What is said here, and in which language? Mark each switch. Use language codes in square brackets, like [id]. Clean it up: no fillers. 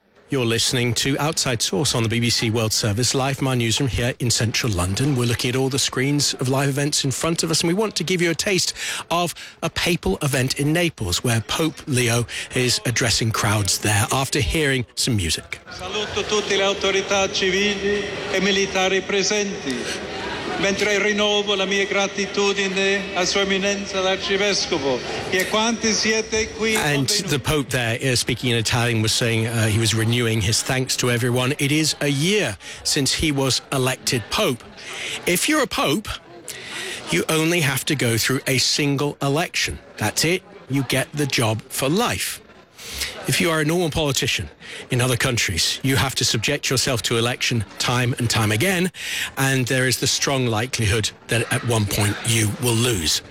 [en] You're listening to Outside Source on the BBC World Service live. My newsroom here in central London. We're looking at all the screens of live events in front of us, and we want to give you a taste of a papal event in Naples where Pope Leo is addressing crowds there after hearing some music. [it] Saluto tutte le autorità civili e militari presenti. Mentre rinnovo la mia gratitudine a Sua Eminenza l'Arcivescovo, che quanti siete qui. [en] And the Pope there, speaking in Italian, was saying he was renewing his thanks to everyone. It is a year since he was elected Pope. If you're a Pope, you only have to go through a single election. That's it. You get the job for life. If you are a normal politician in other countries, you have to subject yourself to election time and time again, and there is the strong likelihood that at one point you will lose.